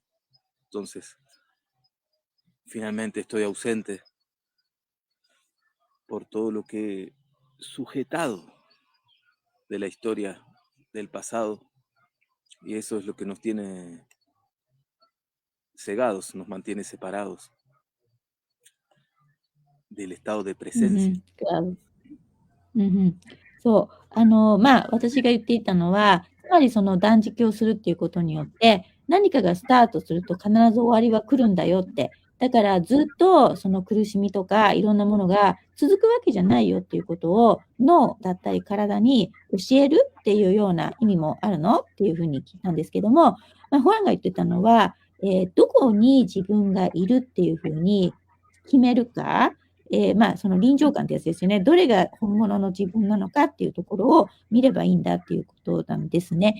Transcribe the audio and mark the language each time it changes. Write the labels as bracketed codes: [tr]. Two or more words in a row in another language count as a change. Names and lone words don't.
[es] Entonces, finalmente estoy ausente por todo lo que he sujetado de la historia del pasado, y eso es lo que nos tiene cegados, nos mantiene separados del estado de presencia. Claro. [ja] そう。まあ、私が言っていたのは、つまりその断食をするっていうことによって、何かがスタートすると必ず終わりは来るんだよって。だからずっとその苦しみとかいろんなものが続くわけじゃないよっていうことを脳だったり体に教えるっていうような意味もあるのっていうふうに聞いたんですけども、まあ、ホランが言ってたのは、どこに自分がいるっていうふうに決めるか、まあ、その臨場感ってやつですよね。どれが本物の自分なのかっていうところを見ればいいんだっていうことなんですね。